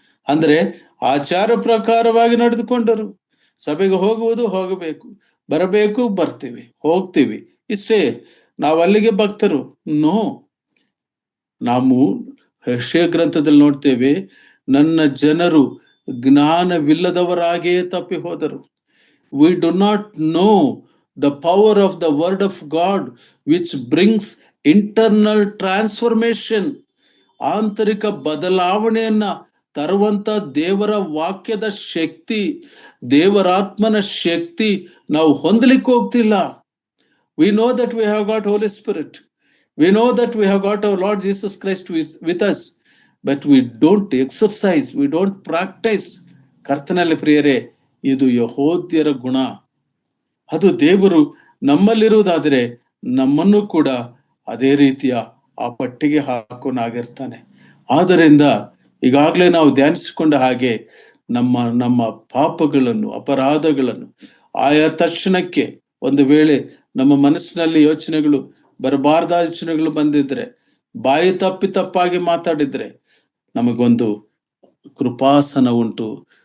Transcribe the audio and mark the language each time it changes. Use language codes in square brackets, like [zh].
[kn] ಅಂದ್ರೆ ಆಚಾರ ಪ್ರಕಾರವಾಗಿ ನಡೆದುಕೊಂಡರು. ಸಭೆಗೆ ಹೋಗಬೇಕು, ಬರಬೇಕು, ಬರ್ತೀವಿ, ಹೋಗ್ತೀವಿ, ಇಷ್ಟೇ. ನಾವು ಅಲ್ಲಿಗೆ ಭಕ್ತರು? ನೋ. ನಾವು ಯೆಶಾಯ ಗ್ರಂಥದಲ್ಲಿ ನೋಡ್ತೇವೆ, ನನ್ನ ಜನರು ಜ್ಞಾನವಿಲ್ಲದವರಾಗಿಯೇ ತಪ್ಪಿ ಹೋದರು. [en] We do not know the power of the word of God which brings internal transformation. [kn] ಆಂತರಿಕ ಬದಲಾವಣೆಯನ್ನ ತರುವಂತ ದೇವರ ವಾಕ್ಯದ ಶಕ್ತಿ, ದೇವರಾತ್ಮನ ಶಕ್ತಿ ನಾವು ಹೊಂದಲಿಕ್ಕೆ ಹೋಗ್ತಿಲ್ಲ. [en] We know that we have got Holy Spirit. We know that we have got our Lord Jesus Christ with us. But we don't exercise, we don't practice. [kn] ಕರ್ತನಲ್ಲಿ ಪ್ರಿಯರೇ, ಇದು ಯಹೋದ್ಯರ ಗುಣ. ಅದು ದೇವರು ನಮ್ಮಲ್ಲಿರುವುದಾದರೆ ನಮ್ಮನ್ನು ಕೂಡ ಅದೇ ರೀತಿಯ ಆ ಪಟ್ಟಿಗೆ ಹಾಕೋನಾಗಿರ್ತಾನೆ. ಆದ್ದರಿಂದ ಈಗಾಗಲೇ ನಾವು ಧ್ಯಾನಿಸಿಕೊಂಡ ಹಾಗೆ ನಮ್ಮ ಪಾಪಗಳನ್ನು, ಅಪರಾಧಗಳನ್ನು ಆಯಾ ತಕ್ಷಣಕ್ಕೆ ಒಂದು ವೇಳೆ ನಮ್ಮ ಮನಸ್ಸಿನಲ್ಲಿ ಯೋಚನೆಗಳು ಬರಬಾರ್ದ ಯೋಚನೆಗಳು ಬಂದಿದ್ರೆ, ಬಾಯಿ ತಪ್ಪಾಗಿ ಮಾತಾಡಿದ್ರೆ, ನಮಗೊಂದು ಕೃಪಾಸನ ಉಂಟು.